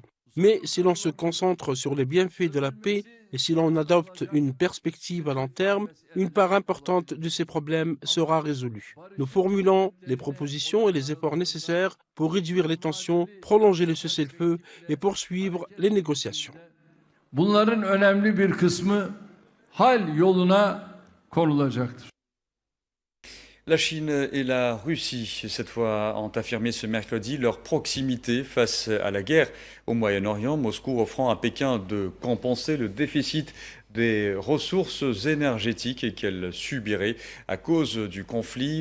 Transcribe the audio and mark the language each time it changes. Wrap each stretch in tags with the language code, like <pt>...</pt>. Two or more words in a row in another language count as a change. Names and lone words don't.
<fr>Mais si l'on se concentre sur les bienfaits de la paix et si l'on adopte une perspective à long terme, une part importante de ces problèmes sera résolue. Nous formulons les propositions et les efforts nécessaires pour réduire les tensions, prolonger le cessez-le-feu et poursuivre les négociations.</fr> <tr>Bunların önemli bir kısmı hal yoluna konulacaktır.</tr> <fr>La Chine et la Russie, cette fois, ont affirmé ce mercredi leur proximité face à la guerre au Moyen-Orient, Moscou offrant à Pékin de compenser le déficit des ressources énergétiques qu'elle subirait à cause du conflit.</fr>